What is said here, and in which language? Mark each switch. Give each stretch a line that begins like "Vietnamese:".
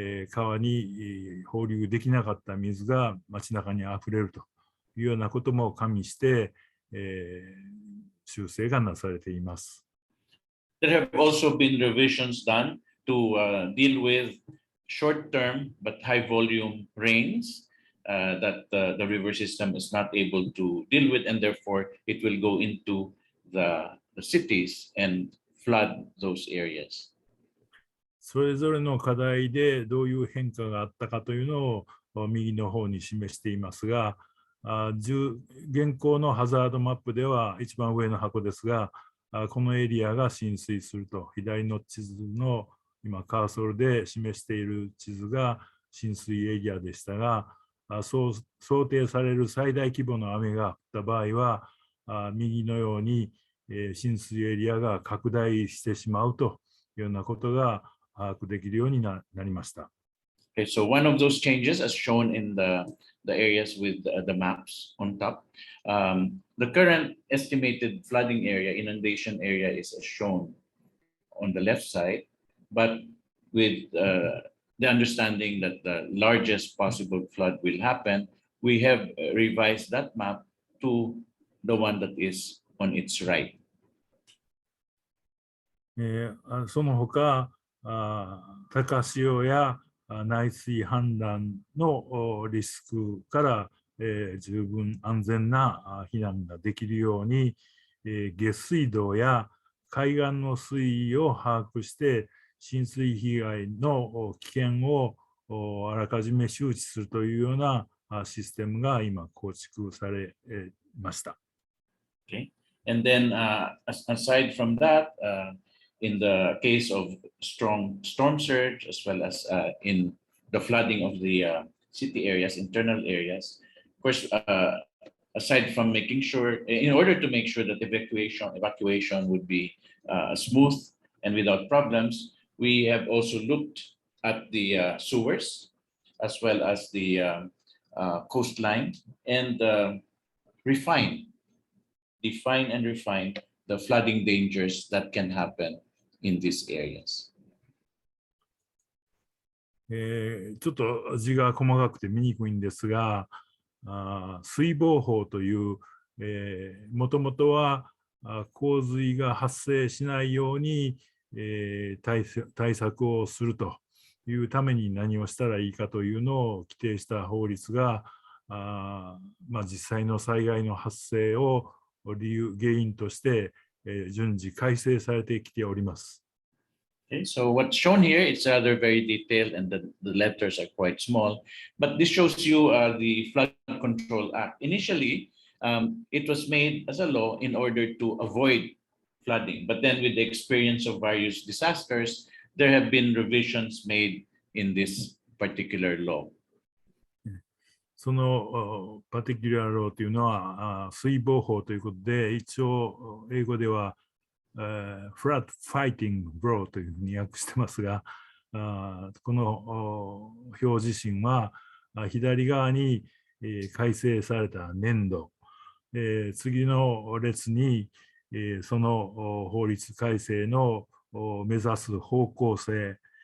Japanese: 川に放流できなかった水が街中にあふれるというようなことも加味して、修正がなされています。
English: There have also been revisions done to deal with short-term but high-volume rains that the river system is not able to deal with, and therefore it will go into the cities and flood those areas.
Japanese: それぞれの課題でどういう変化があったかというのを右の方に示していますが、現行のハザードマップでは一番上の箱ですが、このエリアが浸水すると、左の地図の今カーソルで示している地図が浸水エリアでしたが、そう想定される最大規模の雨が降った場合は、右のように浸水エリアが拡大してしまうというようなことが把握できるようになりました。
English: Okay, so one of those changes as shown in the areas with the maps on top. The current estimated flooding area, inundation area is as shown on the left side, but with the understanding that the largest possible flood will happen, we have revised that map to the one that is on its right.
Japanese: その他、高潮や内水氾濫のリスクから、十分安全な避難ができるように、下水道や海岸の水位を把握して浸水被害の危険をあらかじめ周知するというようなシステムが今構築されました。
English: Okay. And then aside from that, in the case of strong storm surge, as well as in the flooding of the city areas, internal areas, of course, aside from making sure, in order to make sure that evacuation would be smooth and without problems, we have also looked at the sewers, as well as the coastline, and define and refine the flooding dangers that can happen in these areas.
Japanese: ちょっと字が細かくて見にくいんですが、水防法という、もともとは洪水が発生しないように、対策をするというために何をしたらいいかというのを規定した法律が、実際の災害の発生を原因として、順次改正されてきております。
English: Okay, so what's shown here, it's rather very detailed, and the letters are quite small, but this shows you the Flood Control Act. Initially, it was made as a law in order to avoid flooding, but then with the experience of various disasters, there have been revisions made in this particular law.
Japanese: そのパティキュラーローというのは水防法ということで、一応英語では flood fighting law というふうに訳してますが、この表示針は左側に改正された年度、次の列にその法律改正の目指す方向性